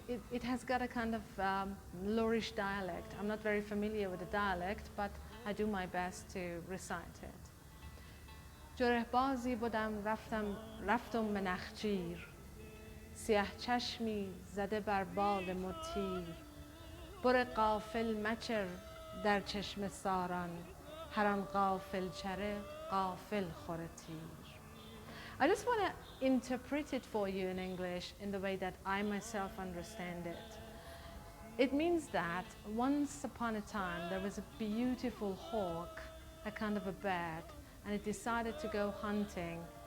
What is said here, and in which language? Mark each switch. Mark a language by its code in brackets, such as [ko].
[en] It has got a kind of Lourish dialect. I'm not very familiar with the dialect, but I do my best to recite it. [fa] جره بازی بودم رفتم به نخجیر، سیاه چشمی زده بر بال مطیر، بر غافل مچر در چشم ساران، هر آن غافل چره غافل خوره تیر. [en] I just want to interpret it for you in English in the way that I myself understand it. It means that once upon a time there was a beautiful hawk, a kind of a bird, and it decided to go hunting.